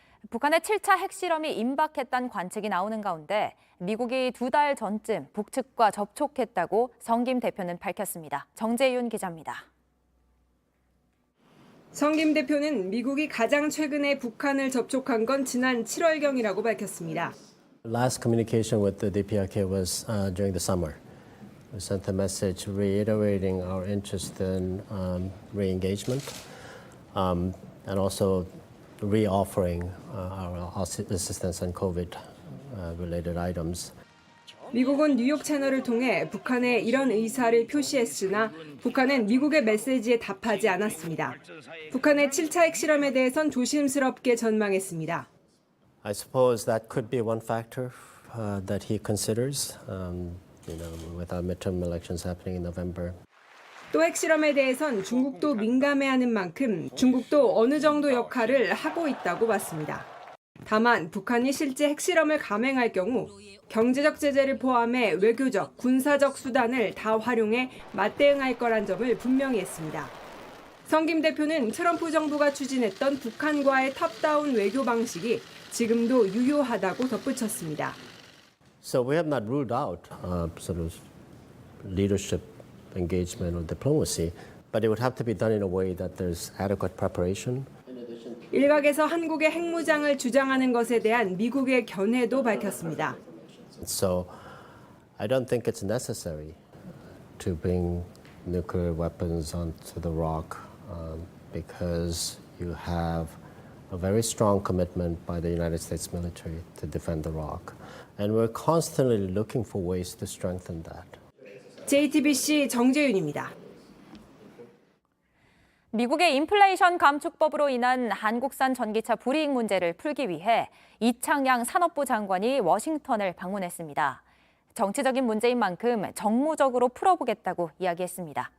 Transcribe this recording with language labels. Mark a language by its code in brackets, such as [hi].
[ko] 북한의 7차 핵실험이 임박했다는 관측이 나오는 가운데 미국이 2달 전쯤 북측과 접촉했다고 성김 대표는 밝혔습니다. 정재윤 기자입니다. 성김 대표는 미국이 가장 최근에 북한을 접촉한 건 지난 7월경이라고 밝혔습니다. [en] Last communication with the DPRK was during the summer. We sent a message reiterating our interest in re-engagement and also re-offering our assistance on COVID-related items. [ko] 미국은 뉴욕 채널을 통해 북한에 이런 의사를 표시했으나 북한은 미국의 메시지에 답하지 않았습니다. 북한의 7차 핵실험에 대해선 조심스럽게 전망했습니다. [en] I suppose that could be one factor that he considers, with our midterm elections happening in November. [ko] 또 핵실험에 대해선 중국도 민감해하는 만큼 중국도 어느 정도 역할을 하고 있다고 봤습니다. 다만 북한이 실제 핵실험을 감행할 경우 경제적 제재를 포함해 외교적, 군사적 수단을 다 활용해 맞대응할 거란 점을 분명히 했습니다. 성김 대표는 트럼프 정부가 추진했던 북한과의 탑다운 외교 방식이 지금도 유효하다고 덧붙였습니다. [en] So we have not ruled out sort of leadership engagement or diplomacy, but it would have to be done in a way that there's adequate preparation. [ko] 일각에서 한국의 핵무장을 주장하는 것에 대한 미국의 견해도 밝혔습니다. [en] So I don't think it's necessary to bring nuclear weapons onto the ROC because you have a very strong commitment by the United States military to defend the ROC. And we're constantly looking for ways to strengthen that. [ko] JTBC 정재윤입니다. 미국의 인플레이션 감축법으로 인한 한국산 전기차 불이익 문제를 풀기 위해 이창양 산업부 장관이 워싱턴을 방문했습니다. 정치적인 문제인 만큼 정무적으로 풀어보겠다고 이야기했습니다.